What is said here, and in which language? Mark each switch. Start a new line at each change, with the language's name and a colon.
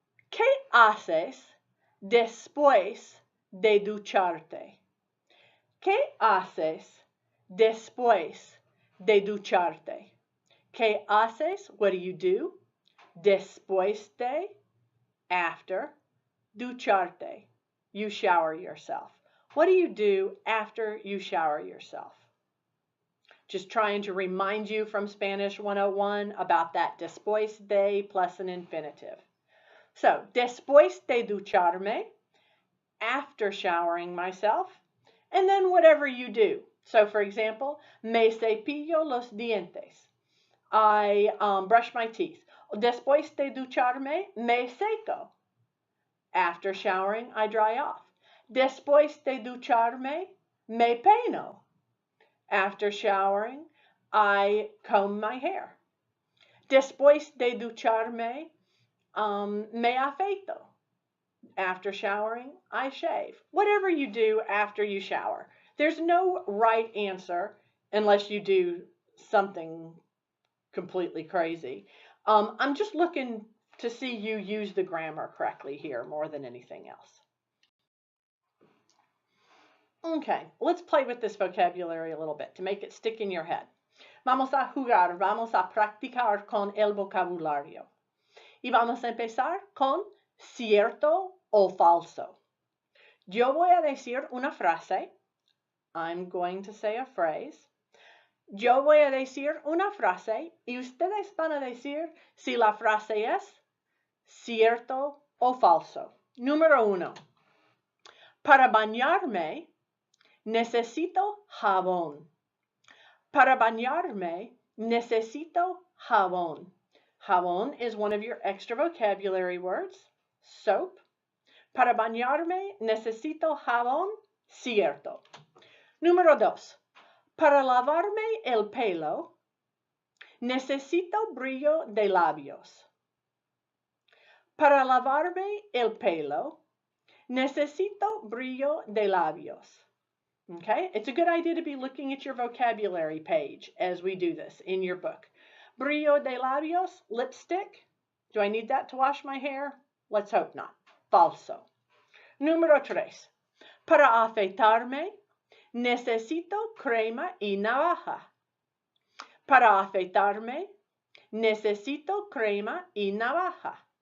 Spanish: ¿Qué haces después de ducharte? ¿Qué haces después de ducharte? ¿Qué haces?
English: What do you do?
Spanish: Después de, after, ducharte.
English: You shower yourself. What do you do after you shower yourself? Just trying to remind you from Spanish 101 about that después de plus an infinitive. So,
Spanish: después de ducharme,
English: after showering myself, and then whatever you do. So, for example,
Spanish: me cepillo los dientes.
English: I brush my teeth.
Spanish: Después de ducharme, me seco.
English: After showering, I dry off.
Spanish: Después de ducharme, me peino.
English: After showering, I comb my hair.
Spanish: Después de ducharme, me afeito.
English: After showering, I shave. Whatever you do after you shower. There's no right answer unless you do something completely crazy. I'm just looking to see you use the grammar correctly here more than anything else. Okay, let's play with this vocabulary a little bit to make it stick in your head.
Spanish: Vamos a jugar, vamos a practicar con el vocabulario. Y vamos a empezar con cierto o falso. Yo voy a decir una frase.
English: I'm going to say a phrase.
Spanish: Yo voy a decir una frase y ustedes van a decir si la frase es cierto o falso. Número 1. Para bañarme, necesito jabón. Para bañarme, necesito jabón.
English: Jabón is one of your extra vocabulary words. Soap.
Spanish: Para bañarme, necesito jabón. Cierto. Número 2. Para lavarme el pelo, necesito brillo de labios. Para lavarme el pelo, necesito brillo de labios.
English: Okay, it's a good idea to be looking at your vocabulary page as we do this in your book. Brillo de labios, lipstick. Do I need that to wash my hair? Let's hope not.
Spanish: Falso. Número 3. Para afeitarme, necesito crema y navaja. Para afeitarme, necesito crema y navaja.